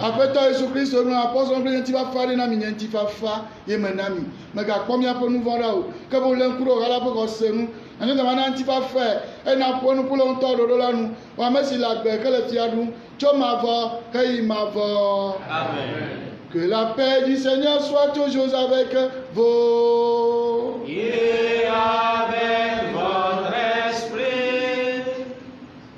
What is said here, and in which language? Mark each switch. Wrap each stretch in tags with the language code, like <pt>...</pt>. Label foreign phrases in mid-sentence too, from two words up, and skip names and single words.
<ee>Aƒetɔ Yesu Kristo nɔ apɔsɔlɔ kple ŋutifafa ɖe na mi nye ŋutifafa ye me na mi. Mègakpɔ míaƒe nu vɔ̃ ɖa o, ke boŋ lé ŋku ɖe wò ɣla ƒe xɔse nu. Nanyo dama na ŋutifafae, ena ƒo nu kple ŋutɔ ɖoɖo la nu. Wò ame si le agbe ke le fia ɖum tso mavɔ heyi mavɔ. Amen.</ee> <fr>Que la paix du Seigneur soit toujours avec vous. Et avec votre esprit.</fr>